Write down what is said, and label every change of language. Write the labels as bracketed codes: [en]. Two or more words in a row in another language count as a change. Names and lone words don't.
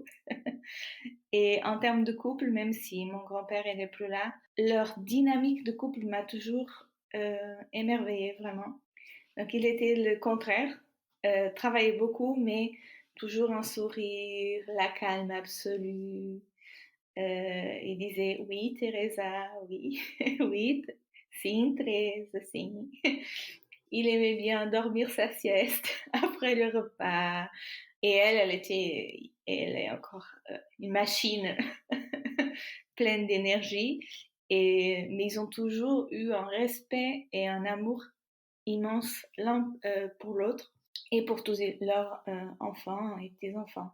[fr] Et en termes de couple, même si mon grand-père n'est plus là, leur dynamique de couple m'a toujours émerveillée, vraiment. Donc il était le contraire, travaillait beaucoup, mais toujours un sourire, la calme absolue. Il disait oui, Teresa, oui, oui, [pt] sim, Teresa, sim. [fr] Il aimait bien dormir sa sieste après le repas. Et elle est encore une machine pleine d'énergie. Mais ils ont toujours eu un respect et un amour immense l'un pour l'autre et pour tous leurs enfants et petits-enfants.